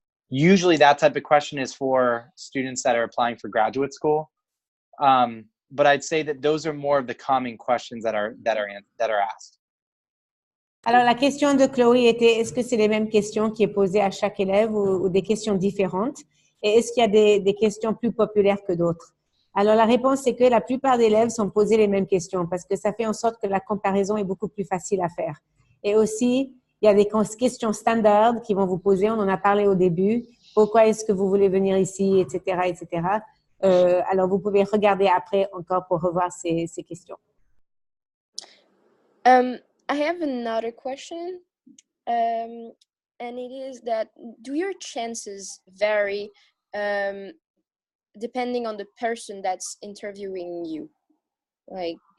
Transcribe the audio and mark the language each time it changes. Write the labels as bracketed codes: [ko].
[en] Usually that type of question is for students that are applying for graduate school. But I'd say that those are more of the common questions that are asked. [fr] Alors, la question de Chloé était, est-ce que c'est les mêmes questions qui est posée à chaque élève ou des questions différentes? Et est-ce qu'il y a des questions plus populaires que d'autres? Alors, la réponse, c'est que la plupart des élèves sont posés les mêmes questions parce que ça fait en sorte que la comparaison est beaucoup plus facile à faire. Et aussi, il y a des questions standards qui vont vous poser, on en a parlé au début, pourquoi est-ce que vous voulez venir ici, etc., etc. Alors, vous pouvez regarder après encore pour revoir ces questions. [en] I have another question, and it is that, do your chances vary depending on the person that's interviewing you? Like,